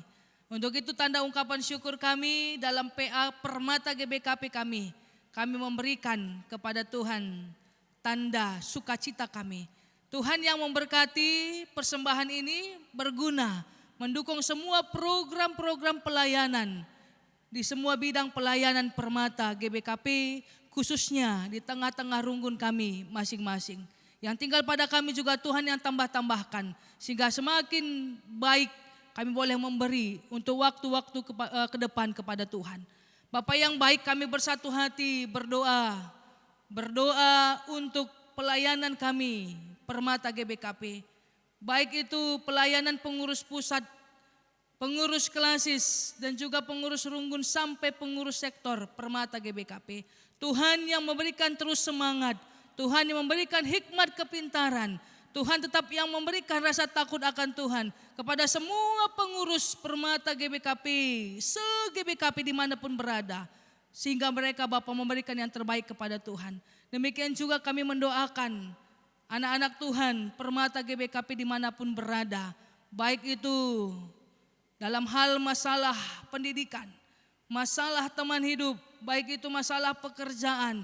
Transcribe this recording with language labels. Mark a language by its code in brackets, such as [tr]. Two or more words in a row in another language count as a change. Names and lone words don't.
[id] Untuk itu tanda ungkapan syukur kami dalam PA Permata GBKP kami memberikan kepada Tuhan tanda sukacita kami. Tuhan yang memberkati persembahan ini berguna mendukung semua program-program pelayanan di semua bidang pelayanan Permata GBKP, khususnya di tengah-tengah runggun kami masing-masing. Yang tinggal pada kami juga Tuhan yang tambah-tambahkan sehingga semakin baik kami boleh memberi untuk waktu-waktu ke depan kepada Tuhan. Bapak yang baik, kami bersatu hati berdoa untuk pelayanan kami Permata GBKP, baik itu pelayanan pengurus pusat, pengurus klasis dan juga pengurus runggun sampai pengurus sektor Permata GBKP. Tuhan yang memberikan terus semangat, Tuhan yang memberikan hikmat kepintaran, Tuhan tetap yang memberikan rasa takut akan Tuhan kepada semua pengurus Permata GBKP, se-GBKP dimanapun berada. Sehingga mereka Bapak memberikan yang terbaik kepada Tuhan. Demikian juga kami mendoakan anak-anak Tuhan Permata GBKP dimanapun berada. Baik itu dalam hal masalah pendidikan, masalah teman hidup, baik itu masalah pekerjaan.